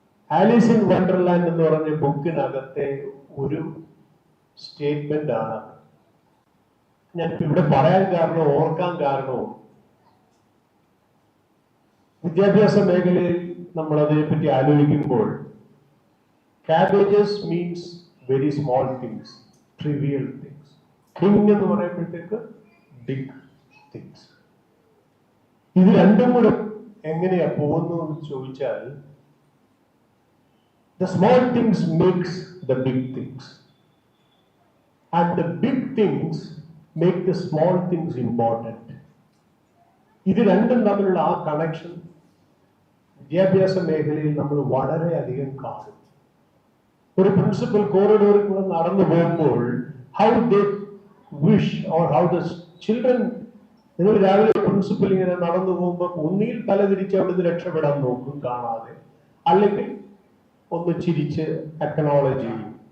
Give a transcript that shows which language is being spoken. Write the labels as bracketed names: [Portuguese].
[Malayalam] Alice in Wonderland എന്ന് പറഞ്ഞ ബുക്കിനകത്തെ ഒരു സ്റ്റേറ്റ്മെന്റ് ആണ് ഞാൻ ഇവിടെ പറയാൻ കാരണവും ഓർക്കാൻ കാരണവും, വിദ്യാഭ്യാസ മേഖലയിൽ നമ്മൾ അതിനെപ്പറ്റി ആലോചിക്കുമ്പോൾ [English] Cabbages means very small things, trivial things. [Malayalam] King എന്ന് പറയുമ്പോഴത്തേക്ക് ബിഗ് തിങ്സ്. ഇത് രണ്ടും കൂടെ എങ്ങനെയാ പോകുന്നു എന്ന് ചോദിച്ചാൽ, [English] the small things makes the big things and the big things make the small things important. [Malayalam] ഇത് രണ്ടും തമ്മിലുള്ള ആ കണക്ഷൻ വിദ്യാഭ്യാസ മേഖലയിൽ നമ്മൾ വളരെയധികം കാണും. ഒരു പ്രിൻസിപ്പൽ കോറിഡോറിൽ കൂടെ നടന്നു പോകുമ്പോൾ [English] how they wish or how the children, [Malayalam] നിങ്ങൾ രാവിലെ പ്രിൻസിപ്പൽ ഇങ്ങനെ നടന്നു പോകുമ്പോൾ ഒന്നിയിൽ തലതിരിച്ച് അവിടുന്ന് രക്ഷപ്പെടാൻ നോക്കും കാണാതെ, അല്ലെങ്കിൽ ഒന്ന് ചിരിച്ച് അക്നോളജ് ചെയ്യും.